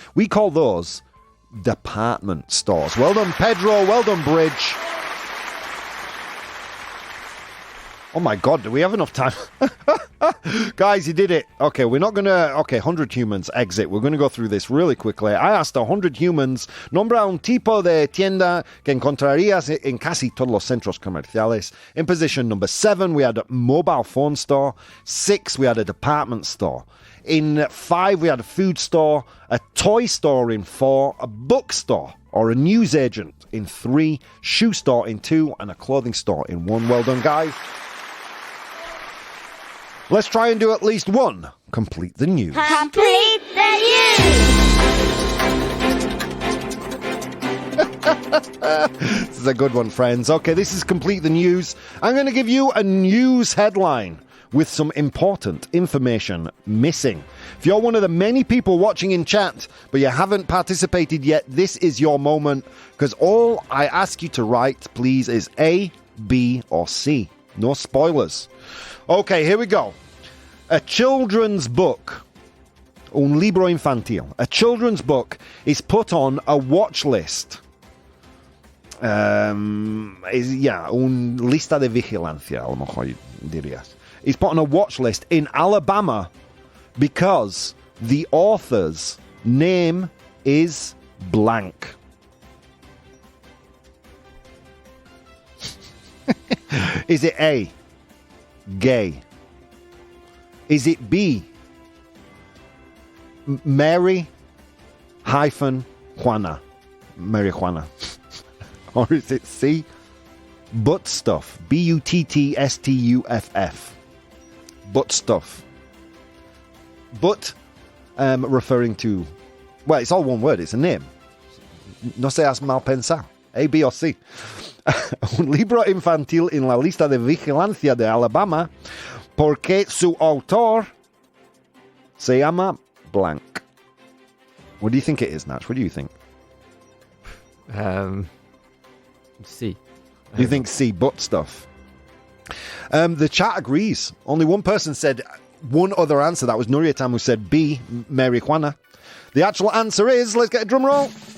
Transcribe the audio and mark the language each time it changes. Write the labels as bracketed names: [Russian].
[English] We call those department stores. Well done, Pedro. Well done, Bridge. Oh my God, do we have enough time? Guys, you did it. Okay, we're not going to... Okay, 100 humans, exit. We're going to go through this really quickly. I asked 100 humans, [Spanish] nombra un tipo de tienda que encontrarías en casi todos los centros comerciales. [English] In position number 7, we had a mobile phone store. 6, we had a department store. In 5, we had a food store, a toy store in 4, a bookstore or a newsagent in 3, shoe store in 2, and a clothing store in 1. Well done, guys. Let's try and do at least one. Complete the news. Complete the news. This is a good one, friends. Okay, this is Complete the News. I'm going to give you a news headline with some important information missing. If you're one of the many people watching in chat, but you haven't participated yet, this is your moment, because all I ask you to write, please, is A, B, or C. No spoilers. Okay, here we go. A children's book, [Spanish] un libro infantil, [English] a children's book is put on a watch list. [Spanish] Un lista de vigilancia, a lo mejor dirías. [English] It's put on a watch list in Alabama because the author's name is blank. Is it A, gay? Is it B, Mary Juana? Mary Juana. Or is it C, butt stuff? Buttstuff. Butt stuff. Butt, referring to... Well, it's all one word. It's a name. [Spanish] No seas mal pensado. A, B, or C. Un libro infantil en la lista de vigilancia de Alabama porque su autor se llama blank. [English] What do you think it is, Natch? What do you think? C. You think C, butt stuff? The chat agrees. Only one person said one other answer. That was Nuriatam, who said B, Mary Juana. The actual answer is, let's get a drum roll.